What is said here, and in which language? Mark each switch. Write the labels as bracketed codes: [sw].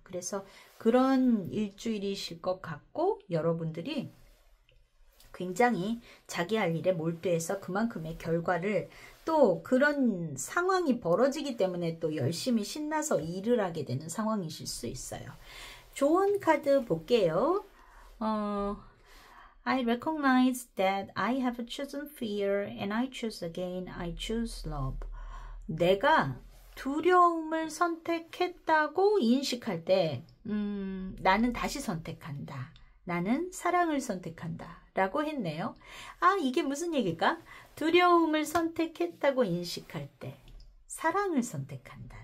[ko] 그래서 그런 일주일이실 것 같고 여러분들이 굉장히 자기 할 일에 몰두해서 그만큼의 결과를 또 그런 상황이 벌어지기 때문에 또 열심히 신나서 일을 하게 되는 상황이실 수 있어요. 조언 카드 볼게요. [en] I recognize that I have chosen fear and I choose again. I choose love. [ko] 내가 두려움을 선택했다고 인식할 때 나는 다시 선택한다. 나는 사랑을 선택한다. 라고 했네요. 이게 무슨 얘기일까? 두려움을 선택했다고 인식할 때 사랑을 선택한다.